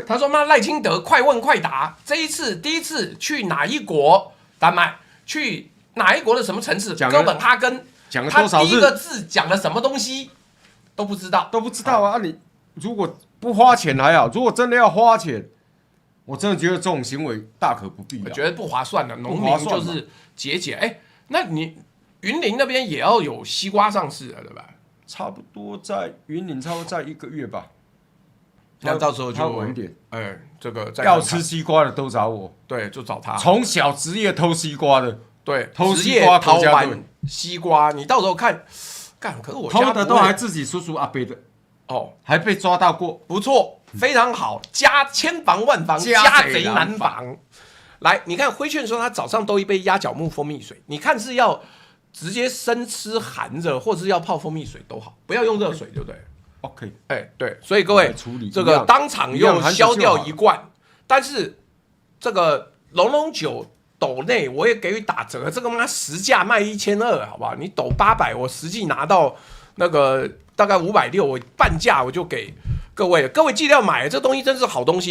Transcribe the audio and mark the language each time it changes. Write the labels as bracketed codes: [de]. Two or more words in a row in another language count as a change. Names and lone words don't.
[zh] 他說：“媽，賴清德快問快答，第一次去哪一國？丹麥？去哪一國的什麼城市？哥本哈根？講了多少日？他第一個字講了什麼東西？都不知道，你如果不花錢還好，如果真的要花錢，我真的覺得這種行為大可不必。我覺得不划算的，農民就是節儉。那你雲林那邊也要有西瓜上市了，對吧？差不多在雲林，差不多在1個月吧。那到時候就晚一點。這個要吃西瓜的都找我，對，就找他。從小職業偷西瓜的，對，偷西瓜逃完西瓜，你到時候看，可是我家偷的都還自己叔叔阿伯的。還被抓到過，不錯，非常好，千防萬防，家賊難防。來，你看輝勸說他早上都一杯鴨腳木蜂蜜水，你看是要直接生吃含着，或者是要泡蜂蜜水都好，不要用熱水，對不對？OK，對，所以各位這個當場用消掉1罐，但是這個龍酒斗內我也給予打折，這個媽實價賣1200，好不好？你斗800，我實際拿到。那個大概560，我半價我就給各位，各位記得要買，這東西真是好東西。